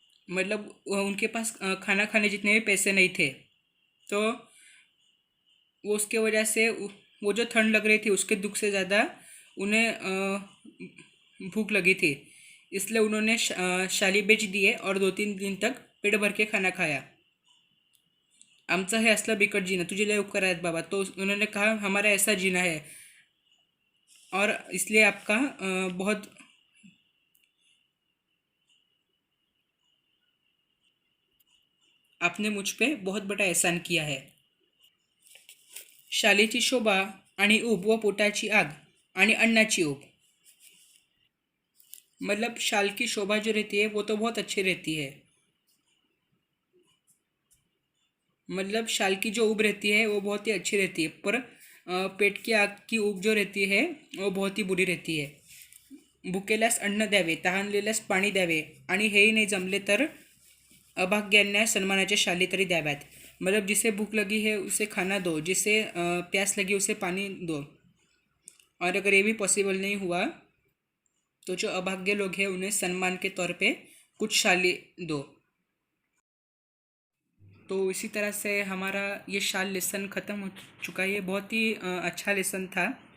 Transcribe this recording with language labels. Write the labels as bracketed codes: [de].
[hi] मतलब उनके पास खाना खाने जितने भी पैसे नहीं थे. तो वो उसके वजह से वो जो ठंड लग रही थी उसके दुख से ज़्यादा उन्हें भूख लगी थी. इसलिए उन्होंने शाली बेच दिए और 2-3 दिन तक पेट भर के खाना खाया. [mr] आमचं हे असलं बिकट जीना, तुझे लय उपकार आहेत बाबा. [hi] तो उन्होंने कहा, हमारा ऐसा जीना है और इसलिए आपका बहुत आपने मुझ पे बहुत बड़ा एहसान किया है. [mr] शालीची शोभा आणि ऊब व पोटाची आग आणि अन्नाची ऊब. [hi] मतलब शाल की शोभा जो रहती है वो तो बहुत अच्छी रहती है. मतलब शाल की जो ऊब रहती है वो बहुत ही अच्छी रहती है, पर पेट की आग की ऊब जो रहती है वो बहुत ही बुरी रहती है. [mr] भुकेल्यास अन्न द्यावे, तहानलेल्यास पाणी द्यावे आणि हेही नाही जमले तर अभाग्यांना सन्मानाचे शाली तरी द्याव्यात. [hi] मतलब जिसे भूख लगी है उसे खाना दो, जिसे प्यास लगी उसे पानी दो. और अगर ये भी पॉसिबल नहीं हुआ तो जो अभाग्य लोग हैं उन्हें सम्मान के तौर पे कुछ शाली दो. तो इसी तरह से हमारा ये शाल लेसन ख़त्म हो चुका है. ये बहुत ही अच्छा लेसन था.